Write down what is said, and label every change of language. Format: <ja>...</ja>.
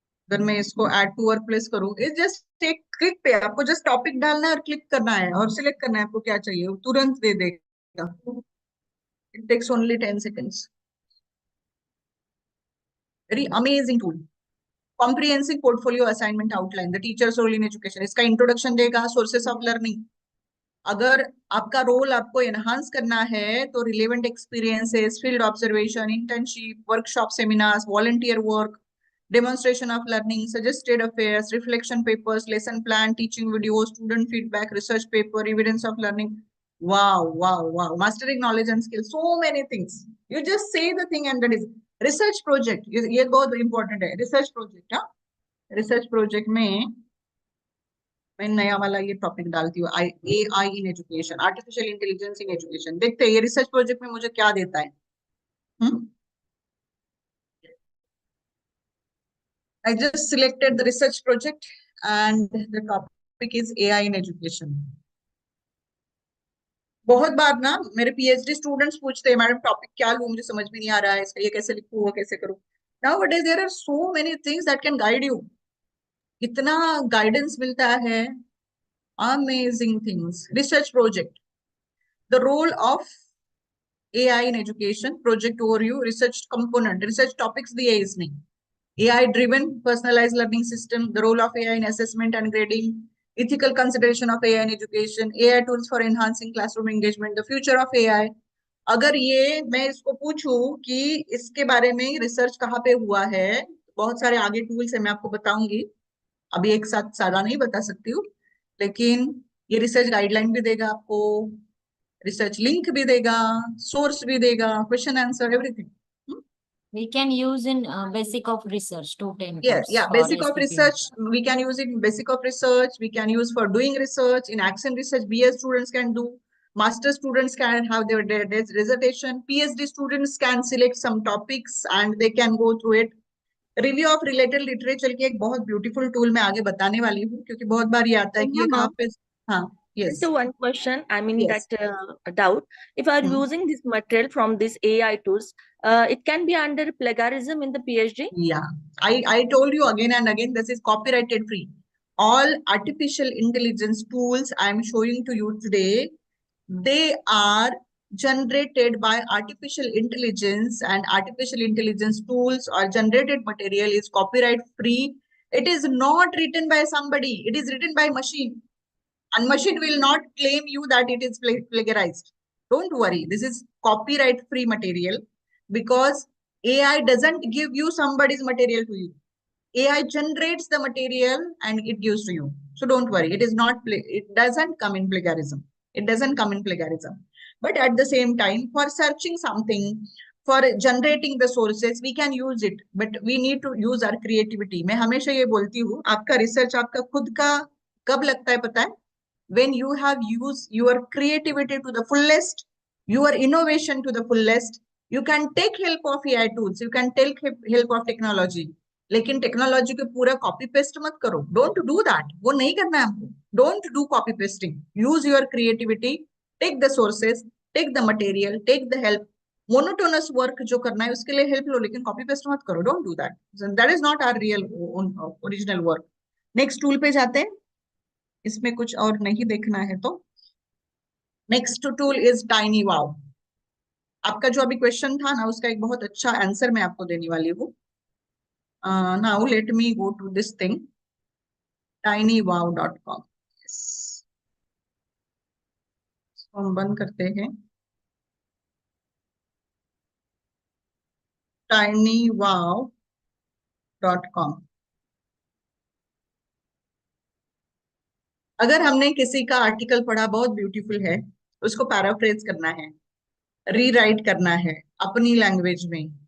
<hi>अगर मैं इसको ऐड टू वर्क प्लेस करूँ, इस जस्ट एक क्लिक पे आपको जस्ट टॉपिक डालना है और क्लिक करना है और सिलेक्ट करना है आपको क्या चाहिए, वो तुरंत दे देगा.</hi> <en>It takes only 10 seconds. Very amazing tool. Comprehensive portfolio assignment outline, the teacher's role in education.</en> <hi>इसका इंट्रोडक्शन देगा, सोर्सेस ऑफ लर्निंग. अगर आपका रोल आपको एनहांस करना है तो</hi> <en>Relevant experiences, field observation, internship, workshop, seminars, volunteer work, demonstration of learning, suggested affairs, reflection papers, lesson plan, teaching videos, student feedback, research paper, evidence of learning. Wow, wow, wow. Mastering knowledge and skills. So many things. You just say the thing and that is research project.</en> <hi>ये बहुत important है.</hi> <en>Research project, हाँ?</en> <hi>Research project में मैं नया वाला ये topic डालती हूँ, AI in education, artificial intelligence in education. देखते हैं ये रिसर्च प्रोजेक्ट में मुझे क्या देता है.</hi> <en>I just selected the research project and the topic is AI in education.</en> <hi>बहुत बार ना मेरे PhD स्टूडेंट्स पूछते हैं, मैडम टॉपिक क्या लूं, मुझे समझ में नहीं आ रहा है, इसका ये कैसे लिखूं, वो कैसे करूं.</hi> <en>Nowadays there are so many things that can guide you.</en> <hi>इतना गाइडेंस मिलता है.</hi> <en>Amazing things.</en> <hi>Research project.</hi> <en>The role of AI in education, project overview, research component, research topics दिए इसमें. AI driven personalized learning system, the role of AI in assessment and grading, ethical consideration of AI in education, AI tools for enhancing classroom engagement, the future of AI.</en> <hi>अगर ये मैं इसको पूछूं कि इसके बारे में रिसर्च कहाँ पे हुआ है, बहुत सारे आगे टूल्स है, मैं आपको बताऊंगी. अभी एक साथ सारा नहीं बता सकती हूँ, लेकिन ये रिसर्च गाइडलाइन भी देगा आपको, रिसर्च लिंक भी देगा, सोर्स भी देगा, question answer, everything.</hi> <en>We can use in basic of research to 10 Yeah, course yeah. for Basic of SPP. research, we can use it in basic of research. We can use for doing research. In action research, BA students can do. Master students can have their dissertation. PhD students can select some topics and they can go through it.</en> <hi>Review of related literature की एक बहुत beautiful tool मैं आगे बताने वाली हूँ, क्योंकि बहुत बार ये आता है कि ये कहाँ पे. हाँ, yes.</hi> <en>Just one question, I mean Yes. that doubt. If I are using this material from this AI tools, it can be under plagiarism in the PhD? Yeah, I told you again and again, this is copyrighted free. All artificial intelligence tools I am showing to you today, they are generated by artificial intelligence, and artificial intelligence tools or generated material is copyright free. It is not written by somebody, it is written by machine, and machine will not claim you that it is plagiarized. Don't worry, this is copyright free material, because AI doesn't give you somebody's material to you. AI generates the material and it gives to you. So don't worry, it is not, it doesn't come in plagiarism. It doesn't come in plagiarism. But at the same time, for searching something, for generating the sources, we can use it, but we need to use our creativity.</en> <hi>मैं हमेशा ये बोलती हूँ, आपका research आपका खुद का कब लगता है पता है?</hi> <en>When you have used your creativity to the fullest, your innovation to the fullest, you can take help of AI tools, you can take help of technology.</en> <hi>लेकिन टेक्नोलॉजी को पूरा कॉपी पेस्ट मत करो.</hi> <en>don't do that,</en> <hi>वो नहीं करना है हमको.</hi> <en>Don't do copy pasting. Use your creativity, take the sources, take the material, take the help.</en> <hi>Monotonous work जो करना है उसके लिए हेल्प लो, लेकिन कॉपी पेस्ट मत करो.</hi> <en>Don't do that. That is not our real original work.</en> <hi>Next tool पे जाते हैं. इसमें कुछ और नहीं देखना है तो नेक्स्ट टूल इज टाइनी वाव. आपका जो अभी क्वेश्चन था ना, उसका एक बहुत अच्छा आंसर मैं आपको देने वाली हूँ.</hi> <en>Now let me go to this thing, tinywow.com. Yes.</en> <hi>हम बंद करते हैं tinywow.com। अगर हमने किसी का आर्टिकल पढ़ा, बहुत ब्यूटीफुल है, उसको पैराफ्रेज करना है, रीराइट करना है अपनी लैंग्वेज में।</hi>